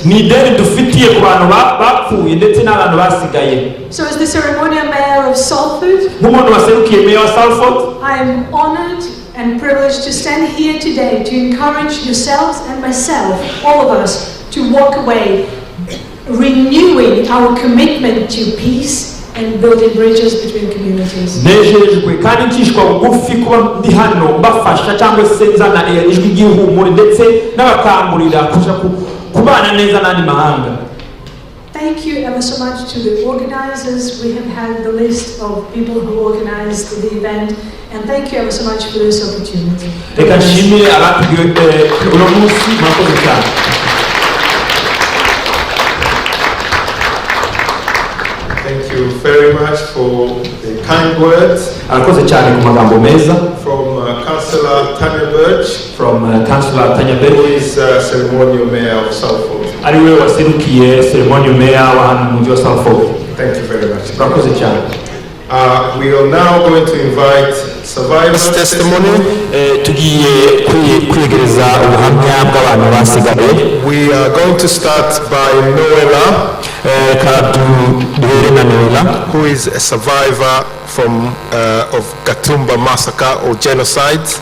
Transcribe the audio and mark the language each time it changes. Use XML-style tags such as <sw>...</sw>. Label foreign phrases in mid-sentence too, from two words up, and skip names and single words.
<rw>Ni ideni dufitiye ku bantu bapfuye ndetse n'abantu basigaye.</rw> <en>So as the ceremonial mayor of Salford,</en> <rw>nk'umuntu waserukiye mayor wa Salford,</rw> <en>I am honored and privileged to stand here today to encourage yourselves and myself, all of us, to walk away renewing our commitment to peace and building bridges between communities.</en> <rw>nejejwe kandi ncishwa bugufi kuba ndi hano mbafasha cyangwa se nzana ijwi ry'ihumure ndetse n'abakangurira kuja kubana neza n'andi mahanga.</rw> <en>Thank you ever so much to the organizers. We have had the list of people who organized the event, and thank you ever so much for this opportunity.</en> <rw>Reka nshimire abatugiye uno munsi mwakoze cyane.</rw> <en>Thank you very much for the kind words.</en> <rw>Arakoze cyane ku magambo meza.</rw> <en>From Councillor Tanya Birch. From Councillor Tanya Birch. Who is ceremonial mayor of Salford.</en> <rw>Ariwe waserukiye</rw> <en>ceremonial mayor</en> <rw>wa hano mu mujyi wa Salford.</rw> <en>Thank you very much.</en> <rw>Arakoze cyane.</rw> <en>We are now going to invite survivors' testimony. We are going to start by Noela, who is a survivor from of Gatumba massacre or genocide.</en>